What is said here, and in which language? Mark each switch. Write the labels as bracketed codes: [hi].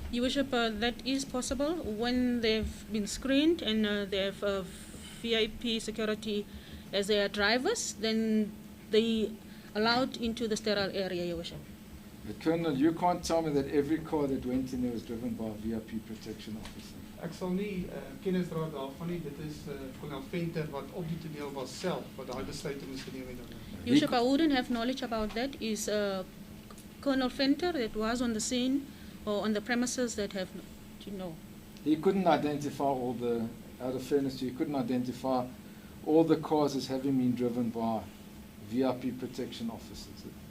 [en] Your Worship, that is possible when they've been screened and they have VIP security as their drivers, then they allowed into the sterile area, Your Worship. But Colonel, you can't tell me that every car that went in there was driven by a VIP protection officer. [af] Ek sal nie kennis dra daarvan nie. Dit is Colonel Venter wat op die toneel was self wat daai besluit moes geneem het. [en] Your Worship, I wouldn't have knowledge about that. Is Colonel Fenter that was on the scene or on the premises that have, He couldn't identify all the, out of fairness, he couldn't identify all the cars as having been driven by VIP protection officers.